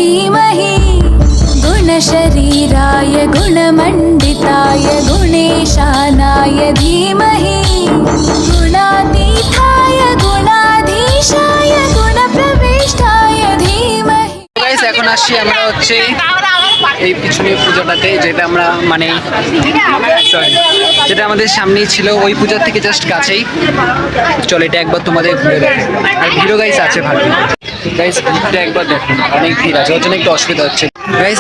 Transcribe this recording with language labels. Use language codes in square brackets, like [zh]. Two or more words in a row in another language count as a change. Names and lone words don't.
[sa] धीमहि गुणशरीराय गुणमण्डिताय गुणेशानाय धीमहि गुणातीताय गुणाधीशाय गुणप्रविष्टाय धीमहि। [bn] গাইস এখন আসছি আমরা হচ্ছে এই পিছনের পুজোটাতে, যেটা আমরা মানে sorry, যেটা আমাদের সামনেই ছিল, ওই পূজার থেকে জাস্ট কাছেই। চল এটা একবার তোমাদের ঘুরে দেখ। আর ভিড়ও গাইস আছে ভালো গাইস, ভিড়টা একবার দেখুন, অনেক ভিড় আছে, ওর জন্য একটু অসুবিধা হচ্ছে গাইস।